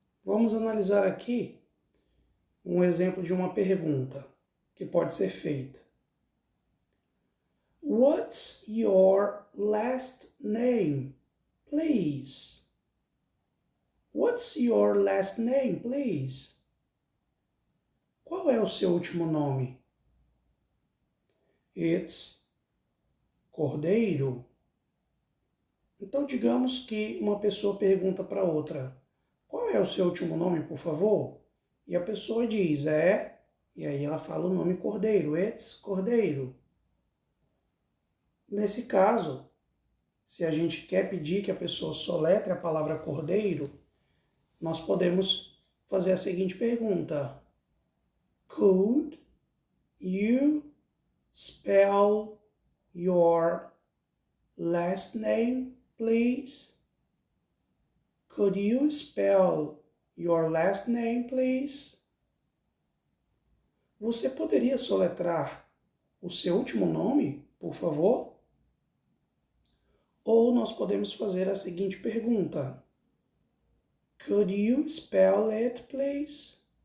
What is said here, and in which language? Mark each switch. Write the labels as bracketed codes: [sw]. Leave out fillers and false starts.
[pt] Vamos analisar aqui um exemplo de uma pergunta que pode ser feita. [en] What's your last name, please? What's your last name, please? [pt] Qual é o seu último nome? [en] It's Cordeiro. [pt] Então, digamos que uma pessoa pergunta para outra, qual é o seu último nome, por favor? E a pessoa diz, e aí ela fala o nome Cordeiro, [en] It's Cordeiro. [pt] Nesse caso, se a gente quer pedir que a pessoa soletre a palavra Cordeiro, nós podemos fazer a seguinte pergunta: [en] Could you spell your last name, please? Could you spell your last name, please? [pt] Você poderia soletrar o seu último nome, por favor? Ou nós podemos fazer a seguinte pergunta: [en] Could you spell it, please?